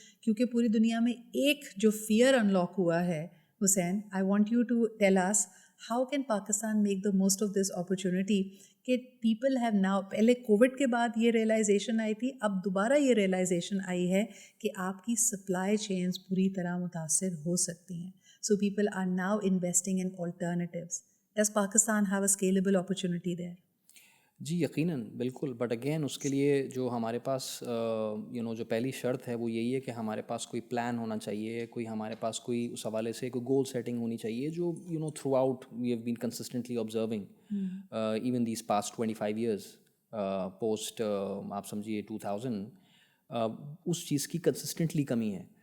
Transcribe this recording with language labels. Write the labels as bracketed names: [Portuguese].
[Urdu] کیونکہ پوری دنیا میں ایک جو فیئر انلاک ہوا ہے, حسین, [English] I want you to tell us how can Pakistan make the most of this opportunity [Urdu] کہ [English] people have now, [Urdu] پہلے کووڈ کے بعد یہ ریئلائزیشن آئی تھی, اب دوبارہ یہ ریئلائزیشن آئی ہے کہ آپ کی سپلائی چینز پوری طرح متاثر ہو سکتی ہیں. [English] So people are now investing in alternatives. Does Pakistan have a scalable opportunity there? [Urdu] جی یقیناً بالکل, بٹ اگین اس کے لیے جو ہمارے پاس جو پہلی شرط ہے وہ یہی ہے کہ ہمارے پاس کوئی پلان ہونا چاہیے, کوئی ہمارے پاس کوئی اس حوالے سے کوئی گول سیٹنگ ہونی چاہیے جو [English] throughout we have been consistently observing even these past 25 years [Urdu] post آپ سمجھیے 2000, اس چیز کی کنسسٹنٹلی کمی ہے.